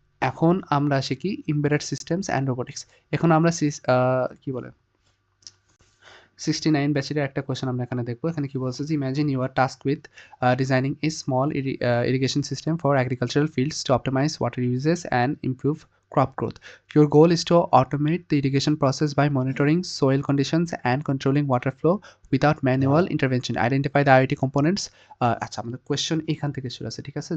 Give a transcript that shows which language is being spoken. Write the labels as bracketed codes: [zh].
[bn] এখন আমরা আসি কি এমবেডেড সিস্টেমস অ্যান্ড রোবোটিক্স। এখন আমরা কি বলে 69 ব্যাচের একটা কোয়েশ্চেন আমরা এখানে দেখবো। এখানে কি বলছে যে [en] Imagine you are tasked with designing a small irrigation system for agricultural fields to optimize water uses and improve crop growth. Your goal is to automate the irrigation process by monitoring soil conditions and controlling water flow without manual intervention. Identify the IoT components. [bn] আচ্ছা, আমাদের question এখান থেকে শুরু আছে, ঠিক আছে?